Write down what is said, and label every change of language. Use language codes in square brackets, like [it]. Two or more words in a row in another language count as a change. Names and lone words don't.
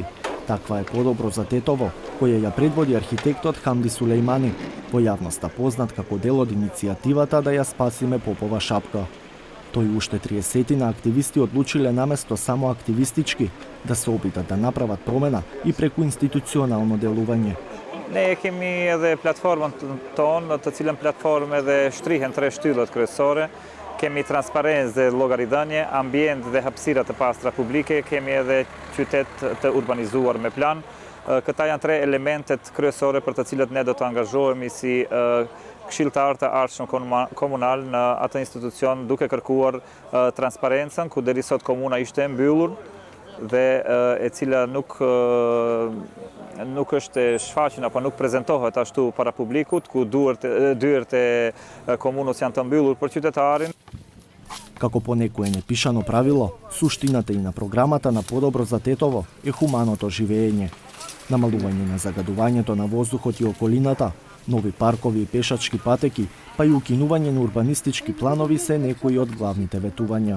[mk] Таква е Подобро за Тетово, која ја предводи архитектот Хамди Сулејмани, во јавноста познат како дел од иницијативата да ја спасиме Попова шапка. Тој уште 30 активисти одлучиле наместо само активистички да се обидат да направат промена и преку институционално делување. [sq] Ne kemi edhe platformën tonë, të cilën platformë edhe shtrihen 3 shtyllat kryesore. Kemi transparencë dhe llogaridhënie, ambient dhe hapësira të pastra publike, kemi edhe qytet të urbanizuar me plan. Këta janë 3 elementet kryesore për të cilët ne do të angazhohemi si këshilltar të ardhshëm komunal në atë institucion duke kërkuar transparencën, ku deri sot komuna ishte e mbyllur dhe e cila nuk është e shfaqur apo nuk prezantohet ashtu para publikut, ku dyert e komunës janë të mbyllur për qytetarin. [mk] Како по некое непишано правило, суштината и на програмата на Подобро за Тетово е хуманото живење. Намалување на загадувањето на воздухот и околината, нови паркови и пешачки патеки, па и укинување на урбанистички планови се некои од главните ветувања.